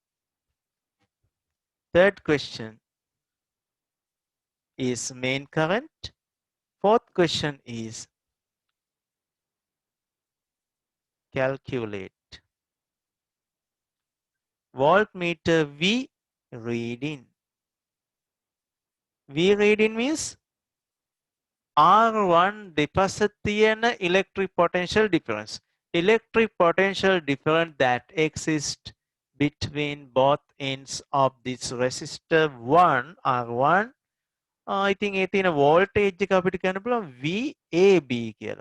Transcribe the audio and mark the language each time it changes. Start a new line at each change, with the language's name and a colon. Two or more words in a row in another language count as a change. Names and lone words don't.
English: Third question is main current. Fourth question is calculate voltmeter V reading. V reading means R1
Sinhala: දෙපස තියෙන
English: electric potential difference. Electric potential difference that exists between both ends of this resistor 1 R1. I think
Sinhala: ඒ තියෙන voltage එක අපිට කියන්න පුළුවන් VAB කියලා.